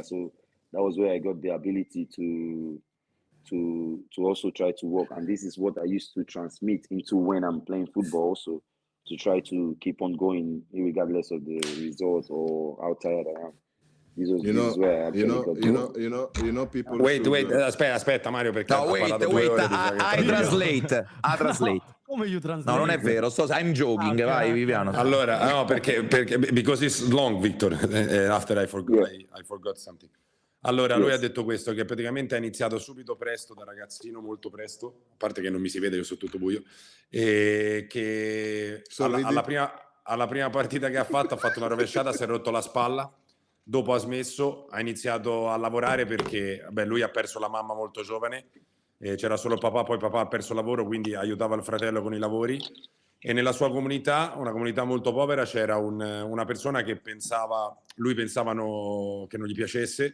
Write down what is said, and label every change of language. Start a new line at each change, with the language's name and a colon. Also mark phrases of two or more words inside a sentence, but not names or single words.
English: So that was where I got the ability to also try to work. And this is what I used to transmit into when I'm playing football also, to try to keep on going regardless of the result or how tired I am. This is where I people. Wait,
Italian: aspetta Mario, perché
English: no, wait, I translate. Come you translate? No,
Italian: non è vero,
English: I'm joking,
Italian: vai Viviano. Allora, no, perché
English: because it's long, Victor, after I forgot something.
Italian: Allora, lui ha detto questo, che praticamente ha iniziato subito presto, da ragazzino, molto presto, a parte che non mi si vede, io sono tutto buio, e che alla prima partita che ha fatto una rovesciata, si è rotto la spalla, dopo ha smesso, ha iniziato a lavorare perché lui ha perso la mamma molto giovane, c'era solo il papà, poi papà ha perso lavoro, quindi aiutava il fratello con i lavori, e nella sua comunità, una comunità molto povera, c'era una persona che lui pensavano che non gli piacesse.